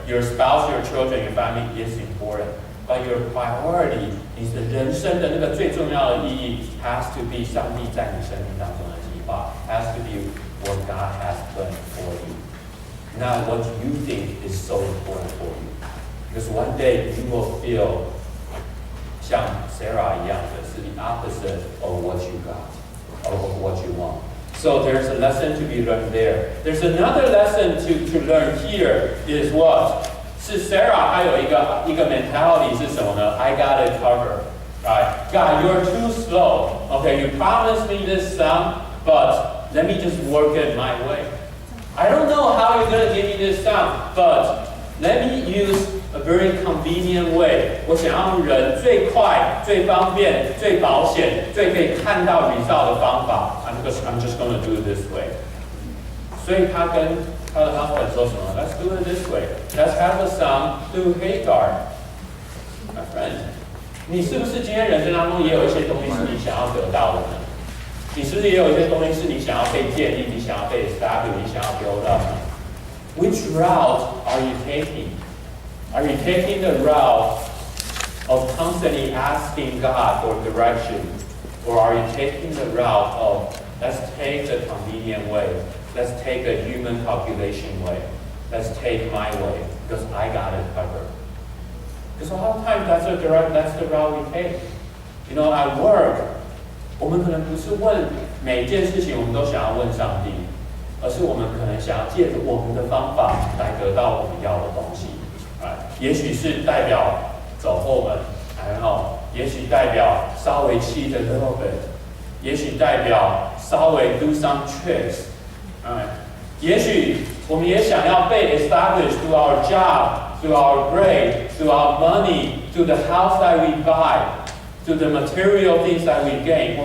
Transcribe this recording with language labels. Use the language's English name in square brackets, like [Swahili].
[English] Your spouse, your children, your family is important. But your priority， [Chinese] 你的人生的那个最重要的意义 [English] has to be [Chinese] 上帝在你生命当中的计划 [English] ，has to be what God has planned for you, not what you think is so important for you. Because one day you will feel [Chinese] 像 Sarah 一样的是 [English] the opposite of what you got.Of what you want. So there's a lesson to be learned there. There's another lesson to learn here is what? [Chinese] 是 Sarah 她有一个 mentality 是什么呢？ [English] I got it covered. Right? God, you're too slow. Okay, you promised me this son, but let me just work it my way. I don't know how you're going to give me this son, but let me use a very convenient way. [Chinese] 我想要人最快、最方便、最保险、最可以看到result的方法。 [English] I'm just going to do it this way. [Chinese] 所以他跟他的 husband 说什么 [English] ？Let's do it this way. Let's have a son through Hagar. My friend, [Chinese] 你是不是今天人生当中也有一些东西是你想要得到的呢？你是不是也有一些东西是你想要被建立、你想要被 establish、你想要 build up 呢？ [English] Which route are you taking?Are you taking the route of constantly asking God for direction? Or are you taking the route of, let's take the convenient way. Let's take a human calculation way. Let's take my way, because I got it covered. Because a lot of times that's the route we take. At work, [Chinese] 我们可能不是问每件事情我们都想要问上帝，而是我们可能想要借着我们的方法来得到我们要的东西。也许是代表走后门，然后也许代表稍微 [English] cheat a little bit， [Chinese] 也许代表稍微 [English] do some tricks， [Chinese] 也许我们也想要被 [English] established through our job, through our grade, through our money, through the house that we buy, through the material things that we gain.